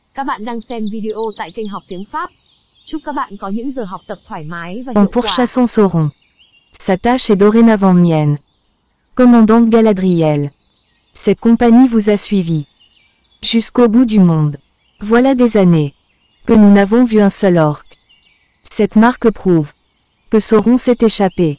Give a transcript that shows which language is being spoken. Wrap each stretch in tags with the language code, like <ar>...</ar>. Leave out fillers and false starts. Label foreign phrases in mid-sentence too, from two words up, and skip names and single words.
<vi>Các bạn đang xem video tại kênh Học Tiếng Pháp. Chúc các bạn có những giờ học tập thoải mái và</vi> <fr>En</fr> <vi>hiệu quả.</vi> <fr>pourchassant Sauron. Sa tâche est dorénavant mienne. Commandant Galadriel. Cette compagnie vous a suivi. Jusqu'au bout du monde. Voilà des années que nous n'avons vu un seul orc. Cette marque prouve que Sauron s'est échappé.</fr>